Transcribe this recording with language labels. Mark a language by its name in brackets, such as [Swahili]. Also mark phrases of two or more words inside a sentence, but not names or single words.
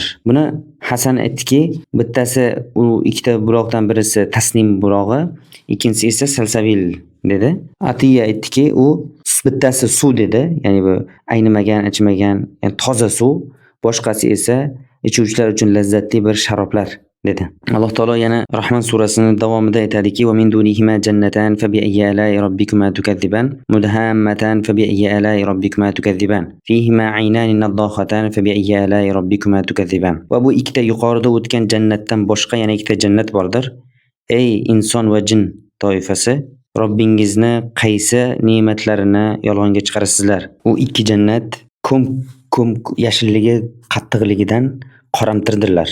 [Uzbek] Buni Hasan aytdiki, bittasi u ikkita buloqdan birisi Tasnim bulog'i, ikkinchisi esa Salsabil dedi. Atiya aytdiki, u bittasi suv dedi, ya'ni bu aynimagan, ichmagan, ya'ni toza suv, boshqasi esa ichuvchilar uchun lazzatli bir sharoblar dedi. Alloh taolo yana Rahman surasining davomida aytadiki: [Arabic] "وَمِنْ دُونِهِمَا جَنَّتَانِ فَبِأَيِّ آلَاءِ رَبِّكُمَا تُكَذِّبَانِ مُدْهَامَّتَانِ فَبِأَيِّ آلَاءِ رَبِّكُمَا تُكَذِّبَانِ فِيهِمَا عَيْنَانِ نَضَّاخَتَانِ فَبِأَيِّ آلَاءِ رَبِّكُمَا تُكَذِّبَانِ." [Uzbek] Va bu ikkita yuqorida o'tgan jannatdan boshqa yana ikkita jannat bordir. Ey inson va jin toifasi, Robbingizni qaysi ne'matlarini yolg'onga chiqarasizlar? U ikki jannat ko'm yashilligi qattiqligidan qoramtirdirlar.